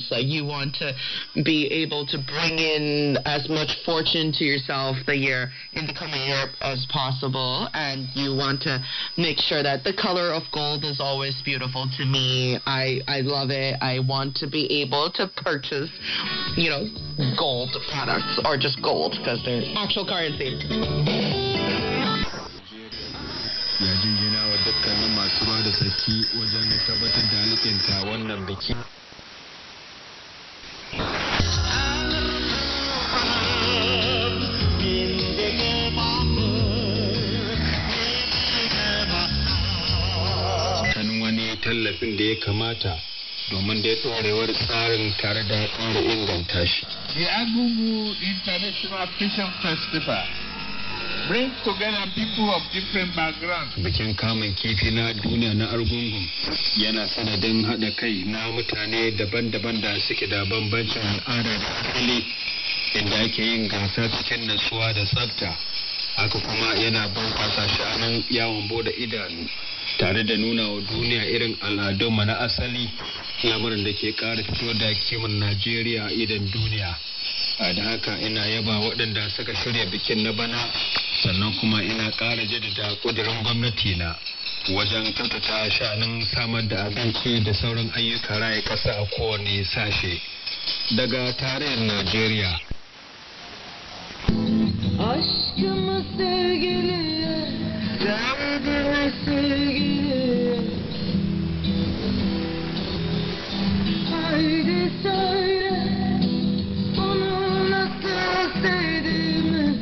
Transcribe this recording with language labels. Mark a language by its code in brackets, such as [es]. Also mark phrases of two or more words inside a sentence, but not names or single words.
[en] Like you want to be able to bring in as much fortune to yourself in the coming year as possible, and you want to make sure that the color of gold is always beautiful to me. I love it. I want to be able to purchase, you know, gold products or just gold because they're actual currency. [ha] Ya jinjina wa dukkanin masu ruwa da tsaki wajen tabbatar da halittinta wannan biki. Kan wani tallafin da ya kamata domin da ya ɗorewar tsarin tare da ƙara inganta shi. [en] The Agugu International Fishing Festival brings together people of different backgrounds. [ha] Bikin kamun kifi na duniya na Argungun yana sanadin haɗa kai na mutane daban-daban da suke da bambancin al'ada da asali, inda ake yin gasa cikin natsuwa da tsafta. Haka kuma yana bunƙasa sha'anin yawon bude idanu tare da nuna wa duniya irin al'adunmu na asali, lamarin da ke ƙara fito da kiman Najeriya a idan duniya. Da haka ina yaba waɗanda suka shirya bikin na bana, sannan kuma ina ƙara jaddada ƙudurin gwamnati na wajen kyautata sha'anin samar da abinci da sauran ayyuka raya ƙasa a kowane sashe. Daga tarayyar Najeriya. [tr] Aşkımı sevgiliye, derdimi sevgiliye. Haydi söyle, onu nasıl sevdiğimi.